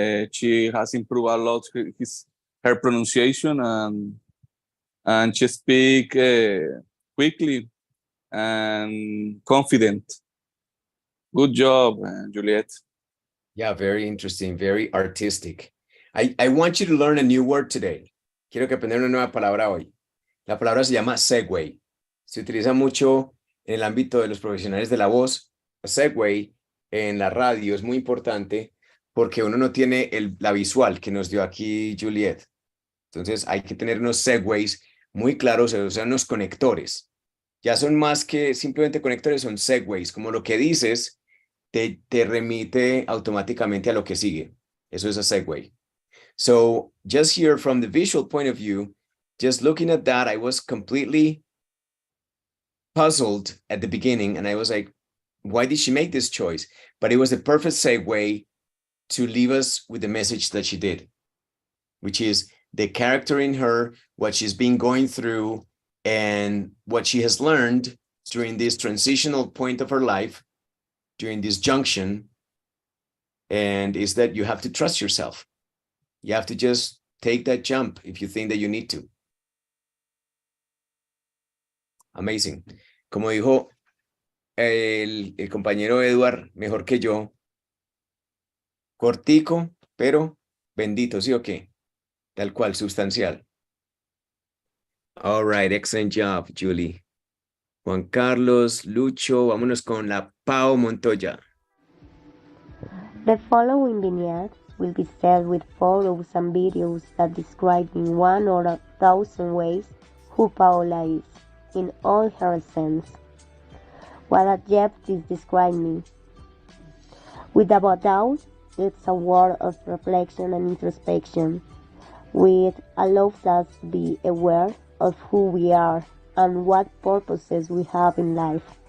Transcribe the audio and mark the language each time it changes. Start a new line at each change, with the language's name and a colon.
English: She has improved a lot her pronunciation, and she speak quickly and confident. Good job, Juliet. Yeah, very interesting, very artistic. I want you to learn a new word today.
Spanish: Quiero que aprender una nueva palabra hoy. La palabra se llama segue. Se utiliza mucho en el ámbito de los profesionales de la voz. Segue en la radio es muy importante porque uno no tiene la visual que nos dio aquí Juliet. Entonces hay que tener unos segues muy claros, o sea, unos conectores. Ya son más que simplemente conectores, son segues, como lo que dices te remite automáticamente a lo que sigue. Eso es a segue.
English: So just here from the visual point of view, just looking at that, I was completely puzzled at the beginning, and I was like, why did she make this choice? But it was the perfect segue to leave us with the message that she did, which is the character in her, what she's been going through, and what she has learned during this transitional point of her life, during this junction, and is that you have to trust yourself. You have to just take that jump if you think that you need to. Amazing.
Spanish: Como dijo el compañero Edward, mejor que yo, cortico, pero bendito, ¿sí o qué? Tal cual, sustancial.
English: All right, excellent job, Julie.
Spanish: Juan Carlos, Lucho, vámonos con la Pau Montoya.
English: The following vignette will be said with photos and videos that describe in 1 or 1,000 ways who Paola is, in all her sense. What adjectives describe me? Without doubt, it's a word of reflection and introspection, which allows us to be aware of who we are and what purposes we have in life.